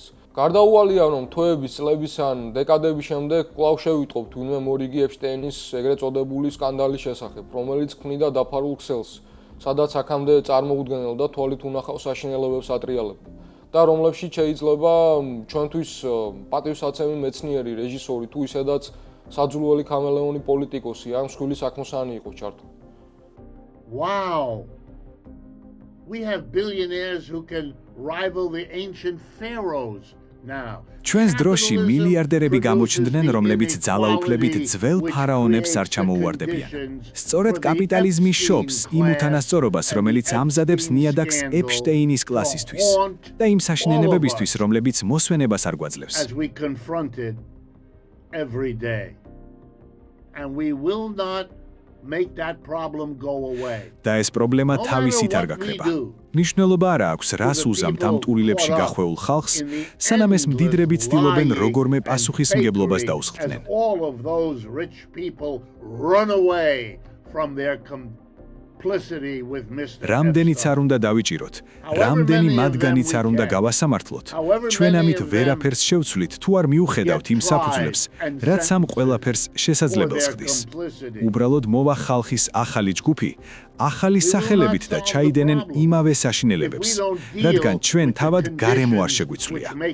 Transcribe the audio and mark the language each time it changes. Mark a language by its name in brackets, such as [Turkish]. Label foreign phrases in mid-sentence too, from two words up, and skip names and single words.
[Georgian] გარდაუვალია, რომ თვეების, წლების ან დეკადების შემდეგ კვლავ შევიტყობთ ვინმე მორიგი ეფშტეინის ეგრეთ წოდებული სკანდალის შესახებ, რომელიც ქმნიდა დაფარულ ქსელს, სადაც აქამდე წარმოუდგენელ და თვალით უნახავ საშინელებებს ატრიალებდა. და რომლებშიც შეიძლება ჩვენთვის პატივსაცემი მეცნიერი, რეჟისორი თუ ისედაც საძულველი ქამელეონი პოლიტიკოსი ან მსხვილი საქმოსანი იყო ჩართული. [English] Wow! We have billionaires who can rival the ancient pharaohs now. [Georgian] ჩვენს დროში მილიარდერები გამოჩნდნენ, რომლებიც ძალაუფლებით ძველ ფარაონებს არ ჩამოუვარდებიან. სწორედ კაპიტალიზმი შობს იმ უთანასწორობას, რომელიც ამზადებს ნიადაგს ეფშტეინის კლასისთვის და იმ საშინელებებისთვის, რომლებიც მოსვენებას არ გვაძლევს. [English] As we confront it every day. And we will not make that problem go away. [Georgian] და ეს პრობლემა თავისით არ გაქრება. ნიშნულობა არ აქვს, რას უზამთ ამ ტურილებში გახვეულ ხალხს, სანამ ეს მდიდრები ცდილობენ როგორმე პასუხისმგებლობას დაუსხლტნენ. [English] All of those rich people run away from their complicity with Mr. [Georgian] რამდენიც არ უნდა დავიჭიროთ, რამდენი მათგანიც არ უნდა გავასამართლოთ, ჩვენ ამით ვერაფერს შევცვლით, თუ არ მიუხედავთ იმ საფუძვლებს, რაც ამ ყველაფერს შესაძლებელს ხდის. უბრალოდ მოვა ხალხის ახალი ჯგუფი, ახალი სახელებით და ჩაიდენენ იმავე საშინელებებს, რადგან ჩვენ თავად გარემო არ შეგვიცვლია.